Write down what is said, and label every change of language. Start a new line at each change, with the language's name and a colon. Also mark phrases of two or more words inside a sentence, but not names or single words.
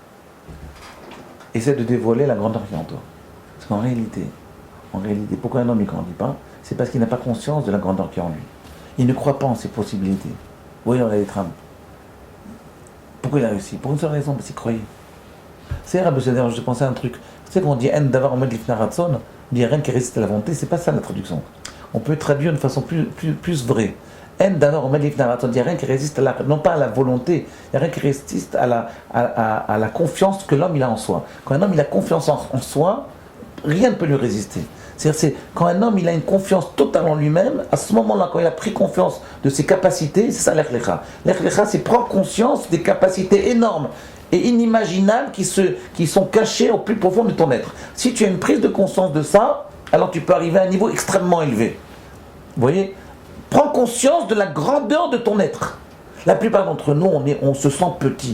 French: Essaie de dévoiler la grandeur qui est en toi. Parce qu'en réalité, pourquoi un homme ne grandit pas? C'est parce qu'il n'a pas conscience de la grandeur qui est en lui. Il ne croit pas en ses possibilités. Vous voyez, on a les trames. Pourquoi il a réussi? Pour une seule raison, parce qu'il croyait. C'est Rabbi Seder, je pensais à un truc. Tu sais qu'on dit
Hebrew: אין דבר עומד לפני רצון,
French: on dit rien qui résiste à la volonté, c'est pas ça la traduction. On peut traduire de façon plus vraie.
Hebrew: אין דבר עומד לפני רצון,
French: il n'y a rien qui résiste non pas à la volonté, il n'y a rien qui résiste à la confiance que l'homme il a en soi. Quand un homme il a confiance en soi, rien ne peut lui résister. C'est quand un homme il a une confiance totale en lui-même, à ce moment-là, quand il a pris confiance de ses capacités, c'est ça l'
Hebrew: לך לך. לך לך,
French: c'est prendre conscience des capacités énormes et inimaginables qui sont cachées au plus profond de ton être. Si tu as une prise de conscience de ça, alors tu peux arriver à un niveau extrêmement élevé. Vous voyez? Prends conscience de la grandeur de ton être. La plupart d'entre nous, on se sent petit.